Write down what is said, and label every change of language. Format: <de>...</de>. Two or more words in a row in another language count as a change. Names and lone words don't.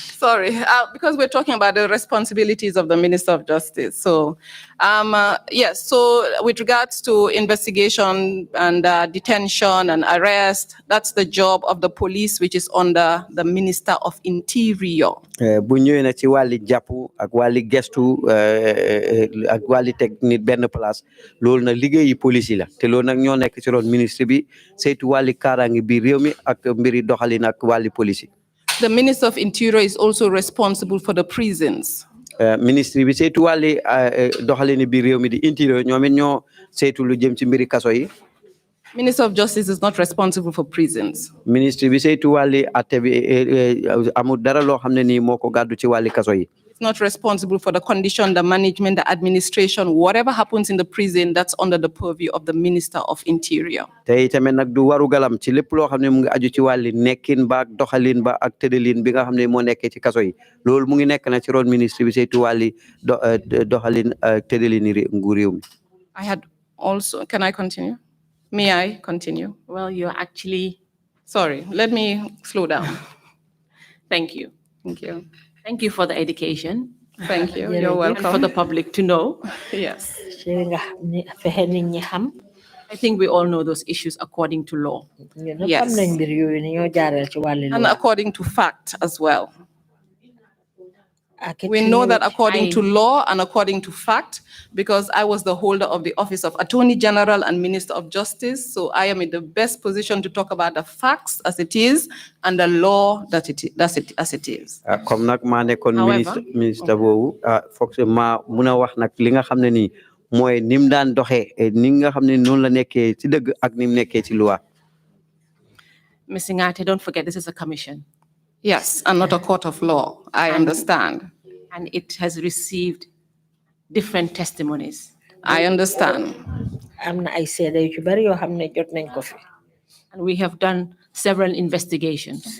<en>Sorry, because we're talking about the responsibilities of the Minister of Justice. So, yes, so with regards to investigation and detention and arrest, that's the job of the police, which is under the Minister of Interior.</en> <wo>bu ñëwee nag ci wàlli jàpp ak wàlli gestu ak wàlli teg nit benn place loolu nag liggéeyi police yi la te loolu nag ñoo nekk ci ron ministre bi saytu wàlli kaaraange biir réew mi ak mbiri doxalin ak wàlli police yi.</wo> <en>The Minister of Interior is also responsible for the prisons.</en> <wo>Ministry bi saytu wàlli doxalini biir réew mi di Interior ñoom it ñoo saytu lu jëm ci mbiri kaso yi.</wo> <en>Minister of Justice is not responsible for prisons.</en> <wo>Ministry bi saytu wàlli atte bi amul dara loo xam ne nii moo ko gàddu ci wàlli kaso yi.</wo> <en>It's not responsible for the condition, the management, the administration, whatever happens in the prison, that's under the purview of the Minister of Interior.</en> <wo>te itamit nag du waru galam ci lépp loo xam ne mu ngi aju ci wàlli nekkin ba ak doxalin ba ak tëddalin bi nga xam ne moo nekkee ci kaso yi loolu mu ngi nekk na ci ron ministre bi saytu wàlli doxalin tëddalini nguur réew mi.</wo> <en>I had also, can I continue? May I continue? Well, you're actually... Sorry, let me slow down. Thank you. Thank you. Thank you for the education. Thank you. You're welcome. And for the public to know. Yes. I think we all know those issues according to law. Yes. And according to fact as well. We know that according to law and according to fact, because I was the holder of the office of Attorney General and Minister of Justice, so I am in the best position to talk about the facts as it is and the law as it is.</en> <wo>Comme nag maa nekkoon ministre boobu foog ma mun a wax nag li nga xam ne nii mooy ni mu daan doxee ni nga xam ne noonu la nekkee ci dëgg ak ni mu nekkee ci loi.</wo> <en>Ms. Singhateh, don't forget this is a commission. Yes, and not a court of law. I understand. And it has received different testimonies. I understand. And we have done several investigations.</en>